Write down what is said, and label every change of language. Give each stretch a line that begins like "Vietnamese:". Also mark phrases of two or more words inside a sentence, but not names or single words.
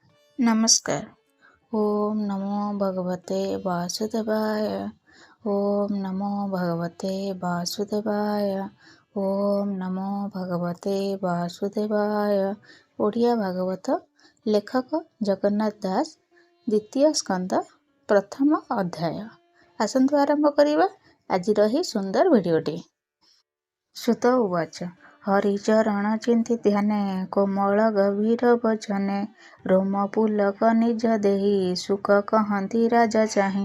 Sanskrit: नमस्कार। ओम नमो भगवते वासुदेवाय। ओम नमो भगवते वासुदेवाय। ओम नमो भगवते वासुदेवाय।
Odia: ଓଡ଼ିଆ ଭାଗବତ ଲେଖକ ଜଗନ୍ନାଥ ଦାସ, ଦ୍ୱିତୀୟ ସ୍କନ୍ଦ, ପ୍ରଥମ ଅଧ୍ୟାୟ। ଆସନ୍ତୁ ଆରମ୍ଭ କରିବା ଆଜିର ଏହି ସୁନ୍ଦର ଭିଡ଼ିଓଟି।
Sanskrit: सूत उवाच।
Odia: ହରିଚରଣ ଚିନ୍ତି ଧ୍ୟାନେ, କୋମଳ ଗଭୀର ବଚନେ, ରୋମ ପୁଲକ ନିଜ ଦେହି, ସୁକ କହନ୍ତି ରାଜା ଚାହିଁ।